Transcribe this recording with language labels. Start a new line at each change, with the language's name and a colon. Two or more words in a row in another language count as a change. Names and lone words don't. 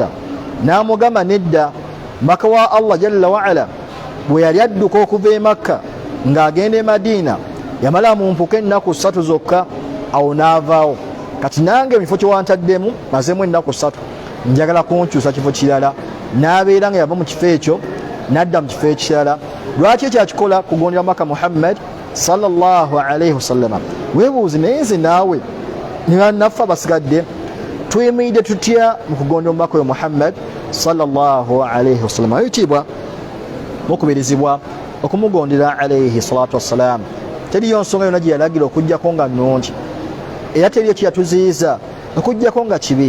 Ganda: N'amugamba nedda, maka wa Allah
Arabic: جل وعلا
Ganda: bwe yali adduka okuva e Makka ng'agenda e Madiina yamala mu mpuka ennaku 3 zokka, awo n'avaawo. Kati nange mu kifo kye wantaddemu mazeemu ennaku 3, njagala kunkyusa kifo kirala. N'abeera nga yava mu kifo ekyo n'adda mu kifo ekirala. Lwaki ekyakikola? Kugondera maka Muhammad
Arabic: صلى الله عليه وسلم.
Ganda: Weebuuze, naye nze naawe ne bannaffe abasigadde tuyimiridde tutya mu kugondera omubaka oyo Muhammad
Arabic: صلى الله عليه وسلم?
Ganda: Ayitibwa mukubirizibwa okumugondera
Arabic: عليه الصلاة والسلام.
Ganda: Teriyo nsonga yonna gye yalagira okuggyako nga nnungi, era teriyo kye yatuziyiza okuggyako nga kibi.